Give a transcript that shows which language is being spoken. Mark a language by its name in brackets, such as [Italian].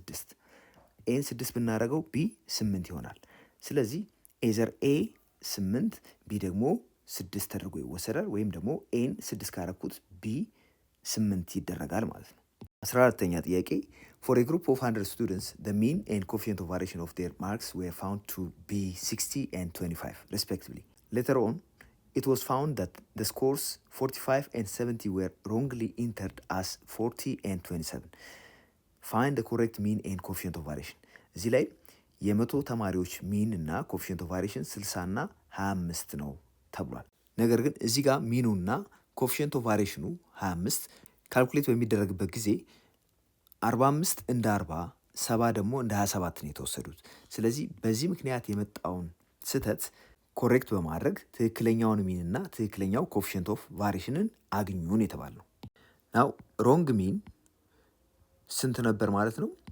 [Amharic] 6። ኤን 6 ብናደርገው ቢ 8 ይሆናል። ስለዚህ ኤዘር ኤ 8 ቢ ደግሞ 6 ተደርጎ ይወሰዳል። ወይም ደግሞ ኤን 6 ካረኩት ቢ 8 ይደረጋል ማለት ነው። 14ኛ ጥያቄ [English] for a group of 100 students the mean and coefficient of variation of their marks were found to be 60 and 25 respectively. Later on it was found that the scores 45 and 70 were wrongly entered as 40 and 27. Find the correct mean and coefficient of variation. [Amharic] እዚህ ላይ የመቶ ተማሪዎች ሚን እና ኮኤፊሽንት ኦፍ ቫሪዬሽን 60 እና 25 ነው ተብሏል። ነገር ግን እዚህ ጋር ሚኑና ኮኤፊሽንት ኦፍ ቫሪዬሽኑ 25 ካልኩሌት በሚደረግበት ጊዜ 45 እንደ 40 70 ደግሞ እንደ 27 ነው የተወሰዱት። ስለዚህ በዚህ ምክንያት የመጣውን ስህተት ኮሬክት በማድረግ ትክክለኛውን ሚን እና ትክክለኛው ኮኤፊሽንት ኦፍ ቫሪዬሽንን አግኙን የተባለው። ናው ሮንግ ሚን ስንት ነበር ማለት ነው?